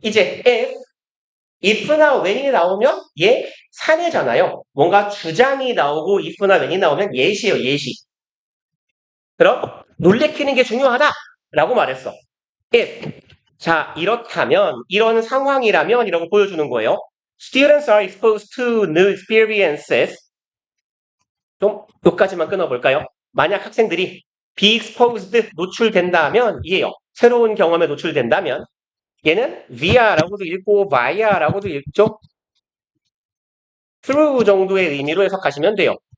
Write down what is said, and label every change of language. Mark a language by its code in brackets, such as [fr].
[ko] 이제 if나 when이 나오면 얘 사내잖아요. 뭔가 주장이 나오고 if나 when이 나오면 예시예요. 예시. 그럼 놀래키는 게 중요하다라고 말했어. if. 자, 이렇다면 이런 상황이라면 이라고 보여주는 거예요. [en] Students are exposed to new experiences. [ko] 좀 여기까지만 끊어볼까요? 만약 학생들이 [en] be exposed [ko] 노출된다면 이에요. 새로운 경험에 노출된다면 얘는 via라고도 읽고 via라고도 읽죠. through 정도의 의미로 해석하시면 돼요.